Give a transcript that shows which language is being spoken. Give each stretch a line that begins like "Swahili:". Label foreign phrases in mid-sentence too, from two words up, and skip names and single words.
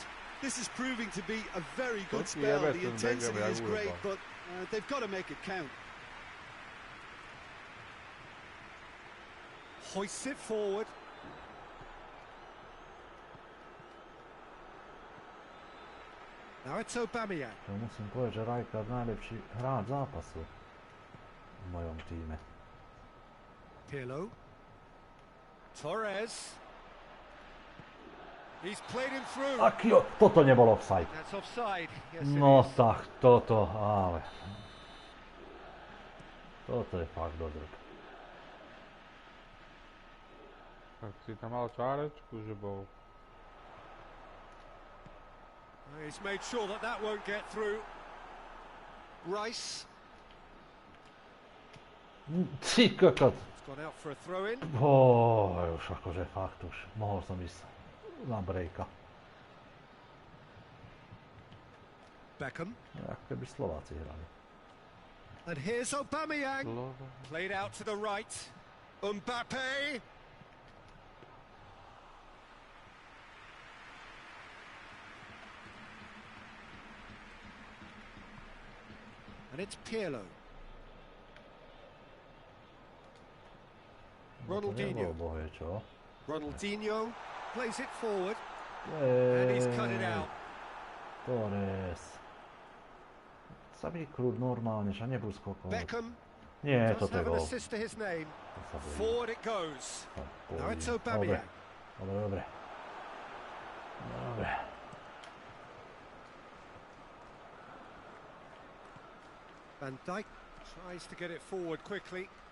English: This is proving to be a very good spell. The intensity is great, but they've got to make it count. Hoists it forward. Now it's Aubameyang.
Slovak: Musím povedať, že Rijkaard najlepší hráč zápasu v mojom týme.
English: Pirlo. Torres. He's played him through.
Slovak: Akio, toto nebol offside.
English: That's offside. Yes,
Slovak: No tak, toto, ale... Toto je fakt dodrk. Tak si tam mal čárečku, že bol.
English: He's made sure that that won't get through. Rice.
Slovak: Ty kokot.
English: It's gone out for a throw-in.
Slovak: Už akože fakt už. Mohol som ísť na breaka. Beckham. Jak keby Slováci hrali.
English: And here's Aubameyang. Played out to the right. Mbappe. And it's Pirlo. Ronaldinho. Ronaldinho plays it forward. And he's cut it out. Torres.
Slovak: Sa vykrúť normálne, že nebudú skokov. Beckham. Nie,
English: does
Slovak: toto je
English: have an
Slovak: gól.
English: assist to his name. Forward it goes. Now it's Aubameyang.
Slovak: Dobre.
English: Van Dijk tries to get it forward quickly.